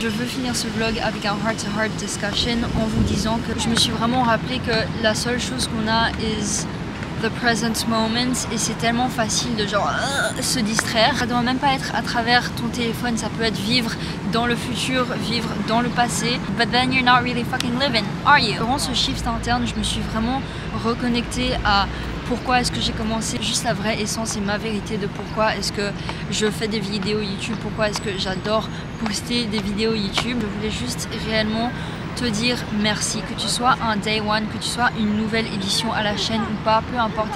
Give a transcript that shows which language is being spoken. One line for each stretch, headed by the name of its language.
French: Je veux finir ce vlog avec un
English: heart-to-heart discussion
French: en vous disant que je me suis vraiment rappelé que la seule chose qu'on a
English: is the present moment
French: et c'est tellement facile de genre se distraire. Ça doit même pas être à travers ton téléphone, ça peut être vivre dans le futur, vivre dans le passé.
English: But then you're not really fucking living, are you?
French: Durant ce shift interne, je me suis vraiment reconnectée à pourquoi est-ce que j'ai commencé, juste la vraie essence et ma vérité de pourquoi est-ce que je fais des vidéos YouTube, pourquoi est-ce que j'adore poster des vidéos YouTube. Je voulais juste réellement te dire merci, que tu sois un
English: day one,
French: que tu sois une nouvelle édition à la chaîne ou pas, peu importe.